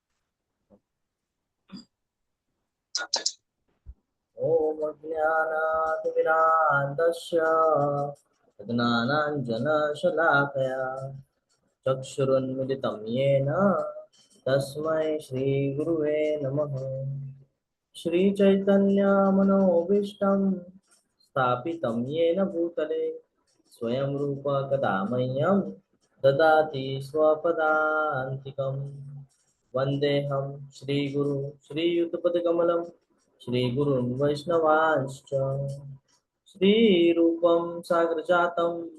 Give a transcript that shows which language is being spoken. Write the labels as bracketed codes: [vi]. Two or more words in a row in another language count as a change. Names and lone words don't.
[sa] ॐ अज्ञानतिमिरान्धस्य ज्ञानाञ्जनशलाकया चक्षुरुन्मीलितं येन तस्मै श्रीगुरवे नमः. श्रीचैतन्यमनोभीष्टं स्थापितं येन भूतले स्वयं रूप कदा मह्यं ददाति स्वपदान्तिकं. वन्देऽहं श्रीगुरु श्रीयुतपदकमलं श्रीगुरुन् वैष्णवांश्च श्रीरूपं साग्रजातं